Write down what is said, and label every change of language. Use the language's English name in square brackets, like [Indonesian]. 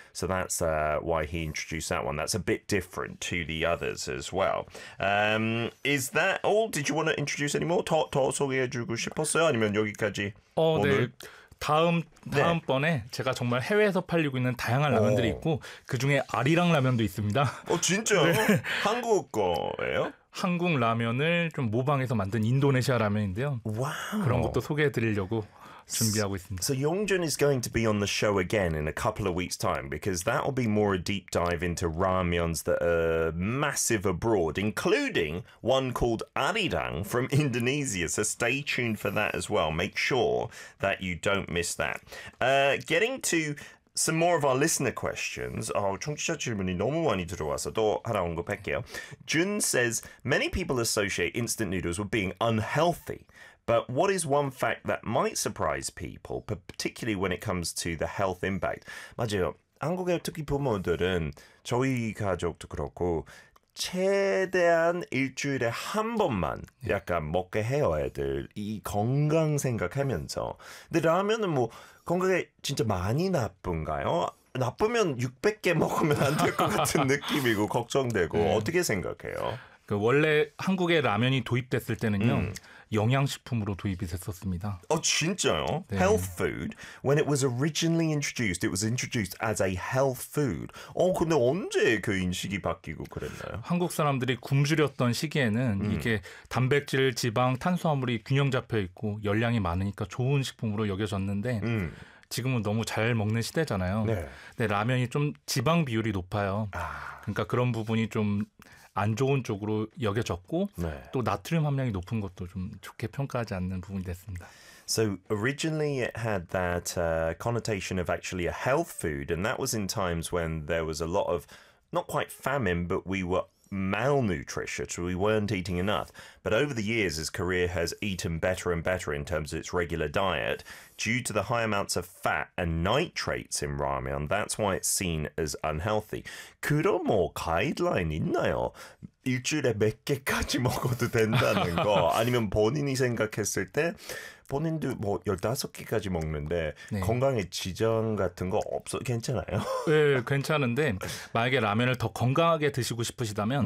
[English] So that's why he introduced that one. That's a bit different to the others as well. Is that all? Did you want to introduce any more? [Korean] 더 소개해주고 싶었어요? 아니면 여기까지 오늘? 네. 다음번에 제가 정말 해외에서 팔리고 있는 다양한 라면들이 있고 그중에 아리랑 라면도 있습니다. 진짜요? 네. 한국 거예요? 한국 라면을 좀 모방해서 만든 인도네시아 라면인데요. 와우. 그런 것도 소개해드리려고 준비하고 있습니다. [English] So Yongjun is going to be on the show again in a couple of weeks' time because that will be more a deep dive into ramens that are massive abroad, including one called Arirang from Indonesia. So stay tuned for that as well. Make sure that you don't miss that. Getting to some more of our listener questions. [Korean] 청취자 질문이 너무 많이 들어와서 또 하나 언급할게요. [English] Jun says, many people associate instant noodles with being unhealthy. But what is one fact that might surprise people, particularly when it comes to the health impact? [Korean] 맞아요. 한국의 특히 부모들은 저희 가족도 그렇고 최대한 일주일에 한 번만 약간 먹게 해요, 애들. 이 건강 생각하면서. 근데 라면은 뭐 건강에 진짜 많이 나쁜가요? 나쁘면 600개 먹으면 안 될 것 같은 느낌이고 걱정되고 어떻게 생각해요? 그 원래 한국에 라면이 도입됐을 때는요. 영양식품으로 도입이 됐었습니다. 진짜요? 네. [English] Health food? When it was originally introduced, it was introduced as a health food. [Korean] 근데 언제 그 인식이 바뀌고 그랬나요? 한국 사람들이 굶주렸던 시기에는 이게 단백질, 지방, 탄수화물이 균형 잡혀 있고 열량이 많으니까 좋은 식품으로 여겨졌는데 지금은 너무 잘 먹는 시대잖아요. 네. 근데 라면이 좀 지방 비율이 높아요. 그러니까 그런 부분이 좀 안 좋은 쪽으로 여겨졌고 네. 또 나트륨 함량이 높은 것도 좀 좋게 평가하지 않는 부분이 됐습니다. [English] So originally it had that connotation of actually a health food and that was in times when there was a lot of not quite famine but we were malnutritious, we weren't eating enough. But over the years, as Korea has eaten better and better in terms of its regular diet, due to the high amounts of fat and nitrates in ramen, that's why it's seen as unhealthy. [Korean] 그럼 뭐 가이드라인 있나요? 일주일에 몇 개까지 먹어도 된다는 거? 아니면 본인이 생각했을 때 본인도 뭐 15개까지 먹는데 네. 건강에 지장 같은 거 없어 괜찮아요? 네, 괜찮은데 만약에 라면을 더 건강하게 드시고 싶으시다면